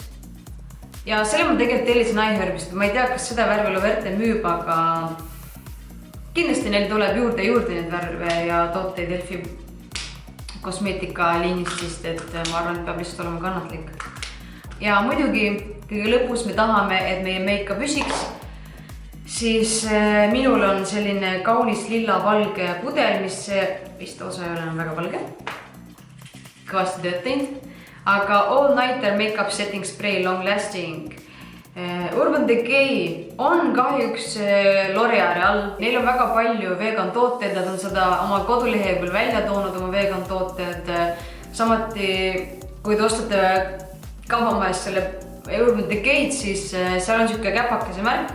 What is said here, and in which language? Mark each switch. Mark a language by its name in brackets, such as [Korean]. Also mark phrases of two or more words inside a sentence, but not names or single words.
[Estonian] Ja selle ma tegelikult tellisin iHerbist, ma ei tea, kas seda värvi Loverte müüb, aga kindlasti neil tuleb juurde neid värve ja tooteid Elfi kosmeetika liinist, sest et ma arvan, et peab lihtsalt olema kannatlik. Ja muidugi kõige lõpus me tahame, et meie meika püsiks, siis minul on selline kaunis lilla-valge pudel, mis vist osa ei ole enam väga valge. Kõvasti tööd teinud. Aga All Nighter Makeup Setting Spray Long Lasting. Urban Decay on kahjuks L'Oreali all. Neil on väga palju vegan tooteid, nad on seda oma koduleheküljel välja toonud, oma vegan tooted. Samuti, kui te ostate kaubamajas selle Urban Decay'd, siis seal on siuke käpakese märk.